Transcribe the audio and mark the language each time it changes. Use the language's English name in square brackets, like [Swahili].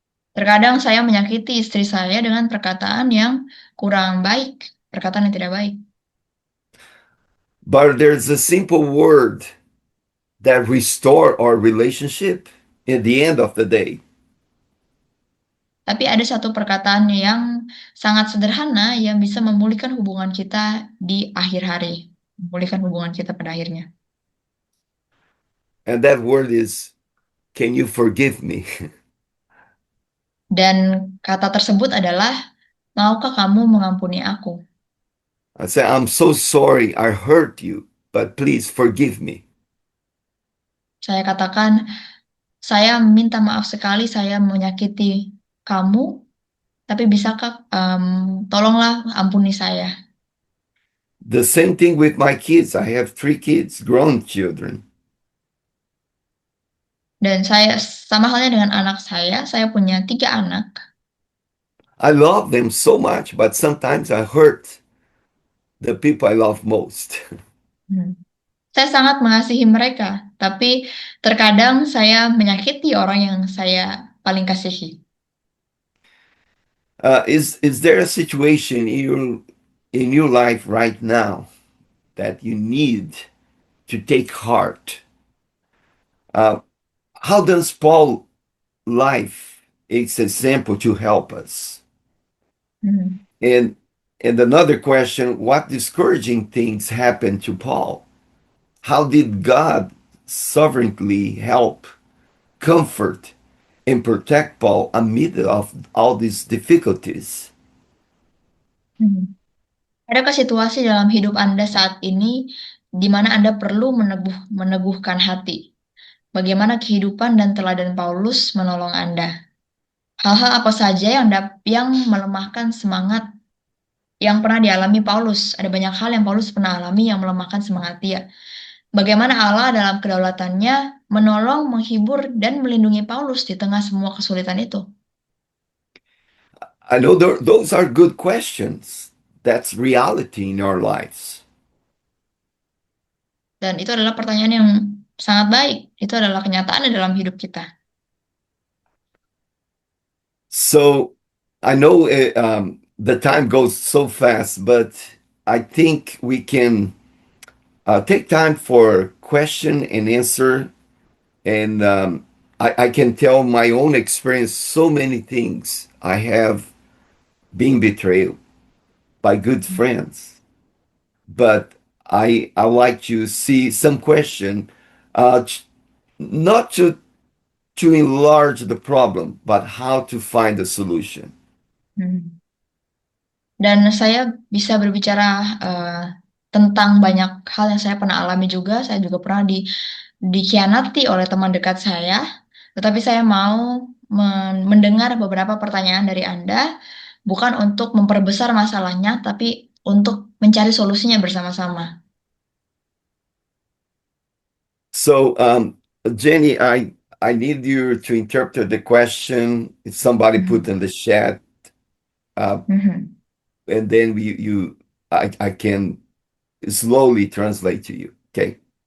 [Indonesian] Terkadang saya menyakiti istri saya dengan perkataan yang kurang baik, perkataan yang tidak baik. [English] But there's a simple word that restore our relationship at the end of the day. [Indonesian] Tapi ada satu perkataan yang sangat sederhana yang bisa memulihkan hubungan kita di akhir hari, memulihkan hubungan kita pada akhirnya. [English] And that word is, can you forgive me? [Indonesian] Dan kata tersebut adalah, maukah kamu mengampuni aku? [English] I say, I'm so sorry I hurt you, but please forgive me. [Indonesian] Saya katakan, saya minta maaf sekali saya menyakiti kamu, tapi bisakah tolonglah ampuni saya. [English] The same thing with my kids. I have 3 kids, grown children. [Indonesian] Dan saya sama halnya dengan anak saya punya 3 anak. [English] I love them so much, but sometimes I hurt the people I love most. [Indonesian] Hmm. Saya sangat mengasihi mereka, tapi terkadang saya menyakiti orang yang saya paling kasihi. [English] Is there a situation in your life right now that you need to take heart? Uh, how does Paul life is example to help us? Hmm. And another question, what discouraging things happened to Paul? How did God sovereignly help, comfort, and protect Paul amid of all these difficulties? Hmm. [Indonesian] Adakah situasi dalam hidup Anda saat ini di mana Anda perlu meneguhkan hati? Bagaimana kehidupan dan teladan Paulus menolong Anda? Hal-hal apa saja yang melemahkan semangat yang pernah dialami Paulus? Ada banyak hal yang Paulus pernah alami yang melemahkan semangat dia. Bagaimana Allah dalam kedaulatannya menolong, menghibur, dan melindungi Paulus di tengah semua kesulitan itu? [English] I know those are good questions. That's reality in our lives. [Indonesian] Dan itu adalah pertanyaan yang sangat baik. Itu adalah kenyataan di dalam hidup kita. [English] So I know the time goes so fast, but I think we can take time for question and answer. And I can tell my own experience so many things. I have been betrayed by good friends, but I like to see some question, not to enlarge the problem, but how to find a solution. Hmm. [Indonesian] Dan saya bisa berbicara tentang banyak hal yang saya pernah alami juga. Saya juga pernah dikhianati oleh teman dekat saya. Tetapi saya mau mendengar beberapa pertanyaan dari Anda, bukan untuk memperbesar masalahnya, tapi untuk mencari solusinya bersama-sama. [English] So, Jenny, I need you to interpret the question. If somebody put in the chat, Mhm. and then I can slowly translate to you. Okay.